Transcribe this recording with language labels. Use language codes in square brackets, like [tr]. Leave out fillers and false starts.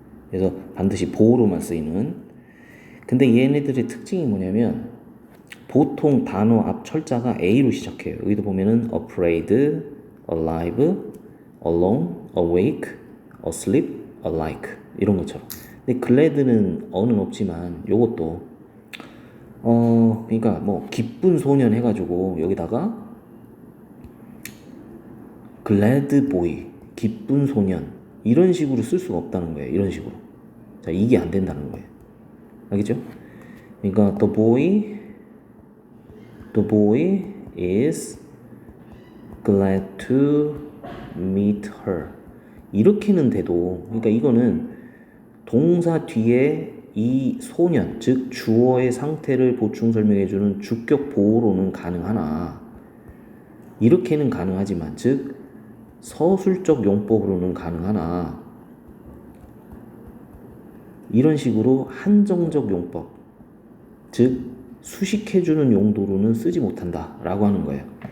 [ko] 그래서 반드시 보어로만 쓰이는. 근데 얘네들의 특징이 뭐냐면 보통 단어 앞 철자가 A로 시작해요. 여기도 보면은 [en] afraid, alive, alone, awake, [ko] asleep, alike 이런 것처럼. 근데 glad는 어는 없지만 요것도 그러니까 뭐 기쁜 소년 해가지고 여기다가 glad boy, 기쁜 소년 이런 식으로 쓸 수가 없다는 거예요. 이런 식으로. 자, 이게 안 된다는 거예요. 알겠죠? 그러니까 [en] the boy is glad to meet her. [ko] 이렇게는 돼도, 그러니까 이거는 동사 뒤에 이 소년, 즉 주어의 상태를 보충 설명해주는 주격 보호로는 가능하나 이렇게는 가능하지만, 즉 서술적 용법으로는 가능하나 이런 식으로 한정적 용법, 즉 수식해주는 용도로는 쓰지 못한다 라고 하는 거예요.